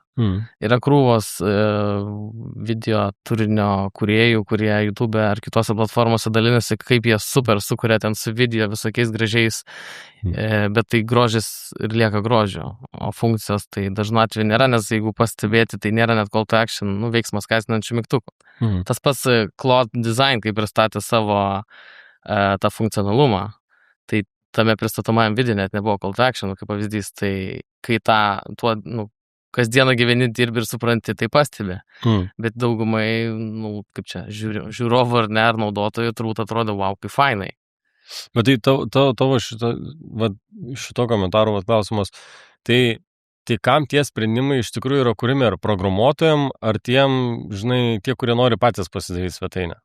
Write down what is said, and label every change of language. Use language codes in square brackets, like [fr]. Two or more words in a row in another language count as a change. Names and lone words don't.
[lt] Yra krūvos video turinio kūrėjų, kurie YouTube ar kitose platformose dalinasi, kaip jie super sukuria ten su video visokiais gražiais, bet tai grožis ir lieka grožio, o funkcijos tai dažnu atveju nėra, nes jeigu pastebėti, tai nėra net [en] call to action, [lt] veiksmas skatinančių mygtukų. Tas pats Claude Design, kaip pristatė savo tą funkcionalumą, tai tame pristatomajam video net nebuvo [en] call to action, [lt] kaip pavyzdys, tai kai tuo kasdieną gyveni, dirbi ir supranti, tai pastebi. Bet daugumai, kaip čia, žiūrovų ar ne, ar naudotojų turbūt atrodo, wow, kaip fainai. Bet tai tavo šito komentaro klausimas, tai kam tie sprendimai iš tikrųjų yra kūrimi, ar programuotojam, ar tiem, žinai, tie, kurie nori patys pasidaryti svetainę?